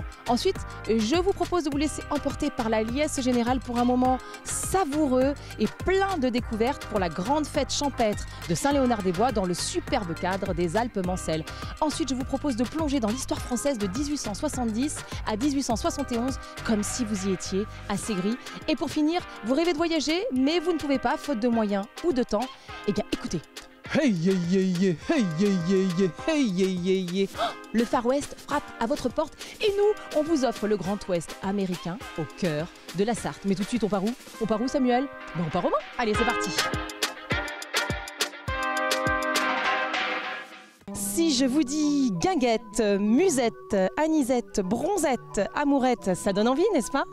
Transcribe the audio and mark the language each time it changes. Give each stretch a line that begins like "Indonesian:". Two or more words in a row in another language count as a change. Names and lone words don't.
French: Ensuite, je vous propose de vous laisser emporter par la liesse générale pour un moment savoureux et plein de découvertes pour la grande fête champêtre de Saint-Léonard-des-Bois dans le superbe cadre des Alpes-Mancelles. Ensuite, je vous propose de plonger dans l'histoire française de 1870 à 1871, comme si vous y étiez, à Ségris. Et pour finir, vous rêvez de voyager, mais vous ne pouvez pas, faute de moyens ou de temps. Eh bien, écoutez.
English: Hey, yeah, yeah, yeah, hey, yeah, yeah, yeah, hey, yeah, yeah, yeah.
French: Le Far West frappe à votre porte et nous, on vous offre le Grand Ouest américain au cœur de la Sarthe. Mais tout de suite, on part où? On part où, Samuel? Ben, on part au Mans. Allez, c'est parti. Si je vous dis guinguette, musette, anisette, bronzette, amourette, ça donne envie, n'est-ce pas?